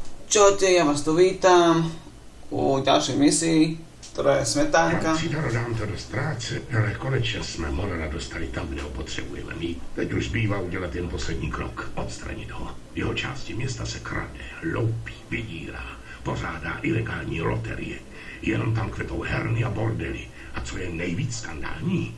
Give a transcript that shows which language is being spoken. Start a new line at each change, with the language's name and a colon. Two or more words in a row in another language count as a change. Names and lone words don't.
Slovak: Čaute, ja vás tu vítam u ďalšej misii, ktorá je Smetánka.
Czech: Cídaro, dám to dost práce, ale konečně jsme Morela dostali tam, kde ho potřebujeme mít. Teď už zbývá udělat jen poslední krok, odstranit ho. Jeho části města se krade, loupí, vydírá, pořádá ilegální loterie. Jenom tam kvetou herny a bordely. A co je nejvíc skandální?